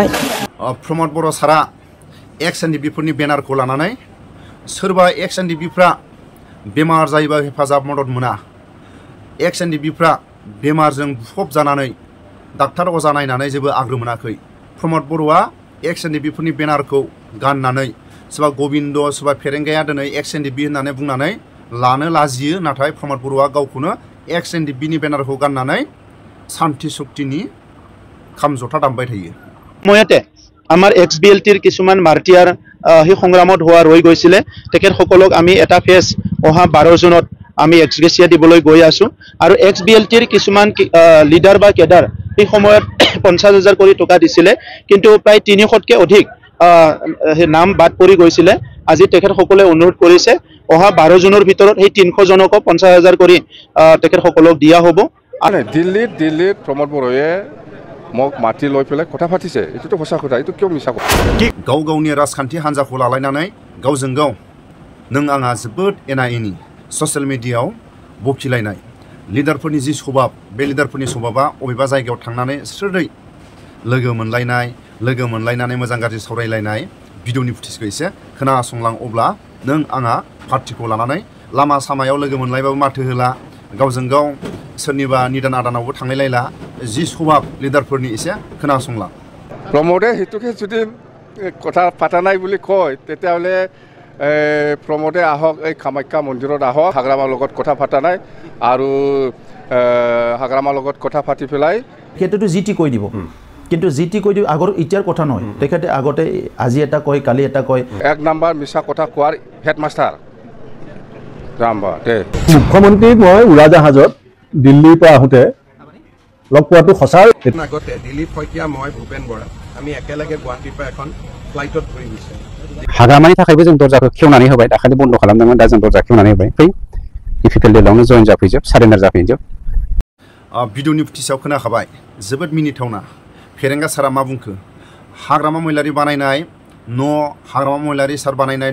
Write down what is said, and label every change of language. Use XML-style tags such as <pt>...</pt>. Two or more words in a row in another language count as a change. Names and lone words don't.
<brx>प्रमद बर' सारा एक्स एनडिपिफोरनि बेनारखौ लानानै सोरबा एक्स एनडिपिफ्रा बेमार जायोबा हेफाजाब मदद मोना एक्स एनडिपिफ्रा बेमारजों बुफब जानानै डाक्टार अजा नायनानै जेबो आग्रो मोनाखै प्रमद बर'आ एक्स एनडिपिफोरनि बेनारखौ गाननानै सोरबा गबिन्द सोरबा फेरेंगाया दिनै एक्स एनडिपि होननानै बुंनानै लानो लाजियो नाथाय प्रमद बर'आ गावखौनो एक्स एनडिपिनि बेनारखौ गाननानै शान्ति शक्तिनि खाम जथा दामबाय थायो</brx> <as>সময়তে আমাৰ এক্স বি এল টিৰ কিছুমান মাৰ্টিয়াৰ সেই সংগ্ৰামত হোৱা ৰৈ গৈছিলে তেখেতসকলক আমি এটা ফেজ অহা 12 জুনত আমি এক্সগ্ৰেছিয়া দিবলৈ গৈ আছো আৰু এক্স বি এল টিৰ কিছুমান লিডাৰ বা কেডাৰ এই সময়ত 50,000 কোটি টকা দিছিলে কিন্তু প্ৰায় 300তকৈ অধিক নাম বাদ পৰি গৈছিলে আজি তেখেতসকলে অনুৰোধ কৰিছে অহা 12 জুনৰ ভিতৰত এই 300 জনক 50,000 কোটি তেখেতসকলক দিয়া হ'ব আৰু দিল্লীত প্ৰমোদ বড়োৱে মোক মাটি লৈ পেলাই কথা পাতিছে এইটোতো সঁচা কথা এইটো কিয় মিছা কথা</as> <brx>गाव गावनि राजखान्थि हान्जाखौ लालायनानै गावजों गाव नों आंहा जोबोद एना एनि ससियेल मिडियायाव बखिलायनाय लिडारफोरनि जि सभाब बे लिडारफोरनि सभाबा अबेबा जायगायाव थांनानै स्रोदै लोगो मोनलायनानै मोजां गाज्रि सावरायलायनाय भिडिअनि फुटेजखौ एसे खोनासंलां अब्ला नों आंहा पार्टिखौ लानानै लामा सामायाव लोगो मोनलायबाबो माथो होला गावजों गाव सोरनिबा निदान आदानावबो थांलायलायला जि सभाब लिडारफोरनि एसे खोनासंलां</brx> <as>প্ৰমোদে হেতুকে যদি কথা পাতা নাই বুলি কয় তেতিয়াহ'লে প্ৰমোদে আহক এই কামাখ্যা মন্দিৰত আহক হাগ্ৰামাৰ লগত কথা পাতা নাই আৰু হাগ্ৰামাৰ লগত কথা পাতি পেলাই সেইটোতো জিটি কৈ দিব কিন্তু জিটি কৈ দিব আগৰ ইতিয়াৰ কথা নহয় তেখেতে আগতে আজি এটা কয় কালি এটা কয় এক নাম্বাৰ মিছা কথা কোৱাৰ হেডমাষ্টাৰ ৰামবা দে মুখ্যমন্ত্ৰীক মই উৰাজাহাজত দিল্লীৰ পৰা আহোঁতে লগ পোৱাটো সঁচা আগতে দিলীপ শইকীয়া মই ভূপেন বৰা আমি একেলগে গুৱাহাটীৰ পৰা এখন ফ্লাইটত ঘূৰি গৈছে</as> <brx>हाग्रामानि थाखायबो जों दरजाखौ खेवनानै होबाय दाखालि बन्द खालामदोंमोन दा जों दरजा खेवनानै होबाय फै डिफिकाल्ट डेलावनो जइन जाफैजोब सारेन्डार जाफैजोब भिडिअनि फुटेजाव खोनाखाबाय जोबोद मिनिथावना फेरेंगा सारा मा बुंखो हाग्रामा महिलारि बानायनाय न' हाग्रामा महिलारि सार बानायनाय</brx>